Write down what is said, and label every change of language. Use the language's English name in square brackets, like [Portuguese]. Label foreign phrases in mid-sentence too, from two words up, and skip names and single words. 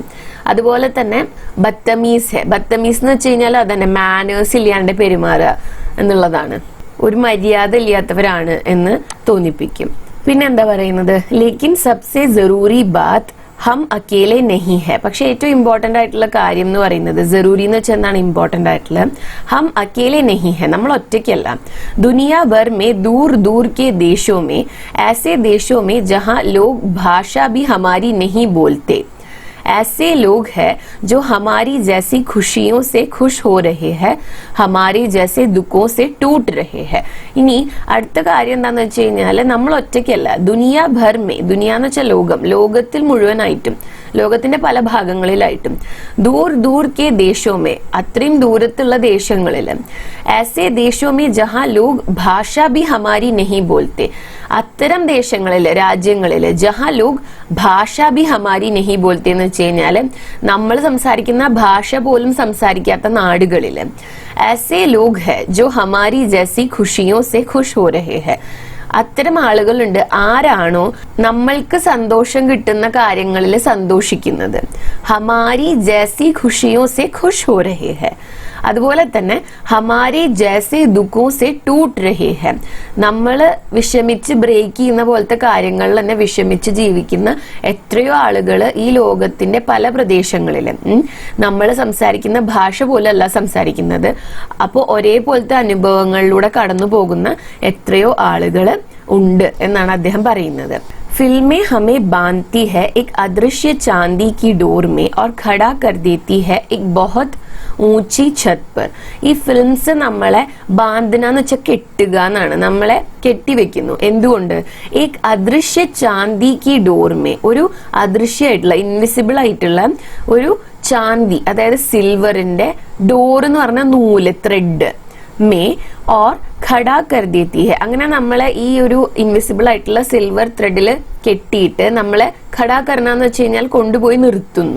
[Malayalam] അതുപോലെ തന്നെ [Hindi] बदतमीज़ है, [Malayalam] ബത്തമീസ് എന്ന് വെച്ച് കഴിഞ്ഞാൽ അതന്നെ മാനേഴ്സ് ഇല്ലാണ്ട് പെരുമാറുക എന്നുള്ളതാണ്, ഒരു മര്യാദ ഇല്ലാത്തവരാണ് എന്ന് തോന്നിപ്പിക്കും. പിന്നെന്താ പറയുന്നത്? [Hindi] लेकिन सबसे ज़रूरी बात हम अकेले नहीं हैं. [Malayalam] പക്ഷെ ഏറ്റവും ഇമ്പോർട്ടന്റ് ആയിട്ടുള്ള കാര്യം എന്ന് പറയുന്നത്, ജറൂരി എന്ന് വെച്ചാൽ എന്താണ് ഇമ്പോർട്ടന്റ് ആയിട്ടുള്ളത്, [Hindi] हम अकेले नहीं हैं, [Malayalam] നമ്മൾ ഒറ്റയ്ക്കല്ല. [Hindi] दुनिया भर में दूर दूर के देशों में ऐसे देशों में जहां लोग भाषा भी हमारी नहीं बोलते, ऐसे लोग हैं जो हमारी जैसी खुशियों से खुश हो रहे हैं, हमारे जैसे दुखों से टूट रहे हैं. [Malayalam] ഇനി അടുത്ത കാര്യം എന്താന്ന് വെച്ച് കഴിഞ്ഞാല് നമ്മൾ ഒറ്റയ്ക്കല്ല. [Hindi] दुनिया भर में, [Malayalam] ദുനിയ എന്ന് വെച്ചാൽ ലോകം, ലോകത്തിൽ മുഴുവനായിട്ടും, ലോകത്തിന്റെ പല ഭാഗങ്ങളിലായിട്ടും. [Hindi] दूर दूर के देशों में, [Malayalam] അത്രയും ദൂരത്തുള്ള ദേശങ്ങളില്. [Hindi] ऐसे देशों में जहां लोग भाषा भी हमारी नहीं बोलते, [Malayalam] അത്തരം ദേശങ്ങളില്, രാജ്യങ്ങളില്. [Hindi] जहां लोग भाषा भी हमारी नहीं बोलते [Malayalam] എന്ന് വെച്ച് കഴിഞ്ഞാല് നമ്മൾ സംസാരിക്കുന്ന ഭാഷ പോലും സംസാരിക്കാത്ത നാടുകളില്. [Hindi] ऐसे लोग है जो हमारी जैसी खुशियों से खुश हो रहे हैं, [Malayalam] അത്തരം ആളുകളുണ്ട്. ആരാണോ നമ്മൾക്ക് സന്തോഷം കിട്ടുന്ന കാര്യങ്ങളിൽ സന്തോഷിക്കുന്നത്. [Hindi] हमारी जैसी खुशियों से खुश हो रहे हैं, [Malayalam] അതുപോലെ തന്നെ [Hindi] हमारे जैसे दुखों से टूट रहे हैं, [Malayalam] നമ്മൾ വിഷമിച്ച് ബ്രേക്ക് ചെയ്യുന്ന പോലത്തെ കാര്യങ്ങളിൽ തന്നെ വിഷമിച്ച് ജീവിക്കുന്ന എത്രയോ ആളുകൾ ഈ ലോകത്തിന്റെ പല പ്രദേശങ്ങളിലും നമ്മൾ സംസാരിക്കുന്ന ഭാഷ പോലല്ല സംസാരിക്കുന്നത്. അപ്പോൾ ഒരേപോലത്തെ അനുഭവങ്ങളിലൂടെ കടന്നു പോകുന്ന എത്രയോ ആളുകൾ ഉണ്ട് എന്നാണ് അദ്ദേഹം പറയുന്നത്. [Hindi] फिल्में हमें बांधती है एक अदृश्य चांदी की डोर में और खड़ा कर देती है एक बहुत ऊंची छत पर. [Malayalam] ഈ ഫിലിംസ് നമ്മളെ ബാന്ധന എന്ന് വെച്ചാൽ കെട്ടുക എന്നാണ്, നമ്മളെ കെട്ടിവെക്കുന്നു. എന്തുകൊണ്ട്? [Hindi] एक अदृश्य चांदी की डोर में, [Malayalam] ഒരു അദൃശ്യമായിട്ടുള്ള ഇൻവിസിബിൾ ആയിട്ടുള്ള ഒരു ചാന്തി, അതായത് സിൽവറിന്റെ ഡോർ എന്ന് പറഞ്ഞ നൂല്, ത്രെഡ്, [Hindi] में और खड़ा कर देती है, [Malayalam] അങ്ങനെ നമ്മളെ ഈ ഒരു ഇൻവിസിബിൾ ആയിട്ടുള്ള സിൽവർ ത്രെഡിൽ കെട്ടിയിട്ട് നമ്മളെ [Hindi] खड़ा करना [Malayalam] വെച്ച് കഴിഞ്ഞാൽ കൊണ്ടുപോയി നിർത്തുന്നു.